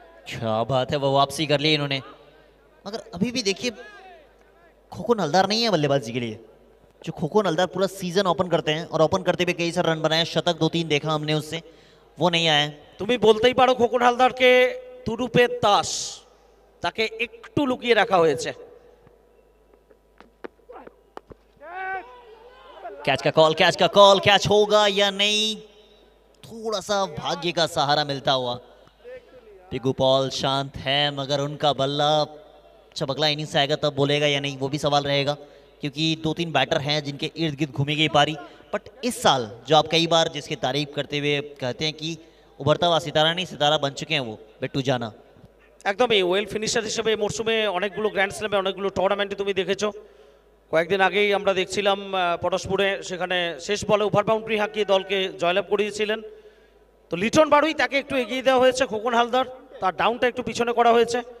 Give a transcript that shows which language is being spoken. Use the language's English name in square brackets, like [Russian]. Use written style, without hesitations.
[Hindi] क्या बात है, वो वापसी कर ली इन्होंने, मगर अभी भी देखिए खोखन हलदार नहीं है बल्लेबाजी के लिए। जो खोखन हलदार पूरा सीजन ओपन करते हैं और ओपन करते हुए कई सारे रन बनाए, शतक 2-3 देखा हमने उससे, वो नहीं आया। [Bangla] তুমি বলতেই পারো খোকন হালদারকে তুরুপের তাস, তাকে একটু লুকিয়ে রাখা হয়েছে। [Hindi] कैच का कॉल, कैच होगा या नहीं, थोड़ा सा भाग्य का सहारा मिलता हुआ। पिगू पॉल शांत है, मगर उनका बल्ला जब अगला इनिंग्स आएगा तब बोलेगा या नहीं, वो भी सवाल रहेगा, क्योंकि 2-3 बैटर हैं जिनके इर्द गिर्द घूमेगी पारी। बट इस साल जो आप कई बार जिसकी तारीफ करते हुए कहते हैं कि उभरता हुआ सितारा नहीं, सितारा बन चुके हैं वो बिट्टू जाना। [Bangla] একদমই ওয়েল ফিনিশার হিসেবে এই মরশুমে অনেকগুলো গ্র্যান্ড স্ল্যামে অনেকগুলো টুর্নামেন্টে তুমি দেখেছো। কয়েকদিন আগেই আমরা দেখছিলাম পরশপুরে, সেখানে শেষ বলে ওভার বাউন্ডারি হাঁকিয়ে দলকে জয়লাভ করিয়েছিলেন। তো লিটন বাড়ুই তাকে একটু এগিয়ে দেওয়া হয়েছে, খোকন হালদার তার ডাউনটা একটু পিছনে করা হয়েছে।